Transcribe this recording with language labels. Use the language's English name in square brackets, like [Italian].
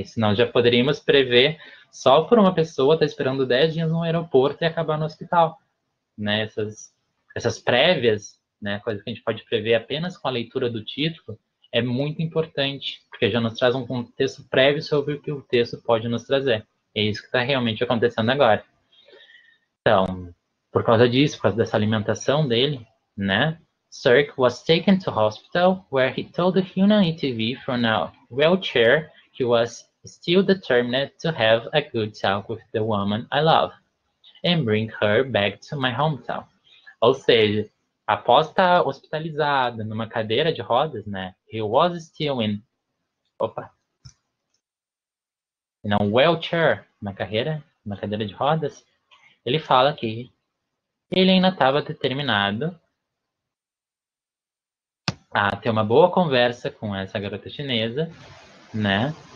[Portuguese] Isso nós já poderíamos prever só por uma pessoa estar esperando 10 dias no aeroporto e acabar no hospital, né? Essas prévias, né, coisa que a gente pode prever apenas com a leitura do título, é muito importante, porque já nos traz um contexto prévio sobre o que o texto pode nos trazer. É isso que está realmente acontecendo agora. Então, por causa disso, por causa dessa alimentação dele, né, [English] Cirque was taken to hospital, where he told the Hunan ETV from a wheelchair he was still determined to have a good talk with the woman I love and bring her back to my hometown. [Portuguese] Ou seja, após estar hospitalizado numa cadeira de rodas, né, [English] he was still in a wheelchair, [Portuguese] uma cadeira de rodas, ele fala que ele ainda estava determinado a ter uma boa conversa com essa garota chinesa, né?